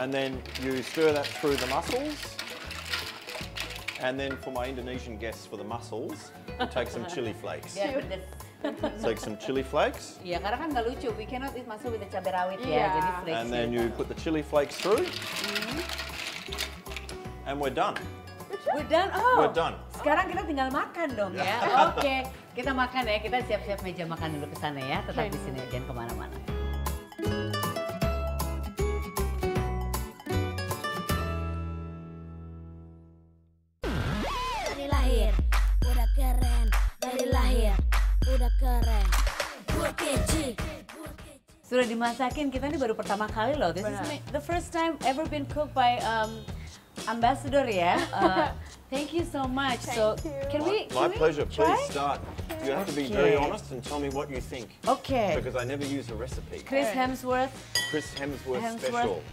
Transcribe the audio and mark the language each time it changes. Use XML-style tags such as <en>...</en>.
<en>And then you stir that through the mussels. And then for my Indonesian guests, for the mussels, you take some chili flakes.</en> <id>Biar pedes.</id> <en>Take some chili flakes.</en> <id>Iya, karena kan nggak lucu.</id> <en>We cannot eat mussel with the</en> <id>cabai rawit ya, Iya. jadi flakes.</id> <en>And then you put the chili flakes through. And we're done. We're done. Oh. We're done.</en> <id>Sekarang kita tinggal makan dong ya. Oke, kita makan ya. Kita siap-siap meja makan dulu ke sana ya. Tetap di sini, jangan kemana-mana. Dari lahir udah keren, dari lahir udah keren. Gua kece. Sudah dimasakin, kita ini baru pertama kali loh.</id> <en>This is the first time ever been cooked by ambassador ya. Thank you so much. So can we My pleasure. try? Please start. You have to be very honest and tell me what you think. Okay. Because I never use a recipe. Chris Hemsworth Chris Hemsworth special.</en>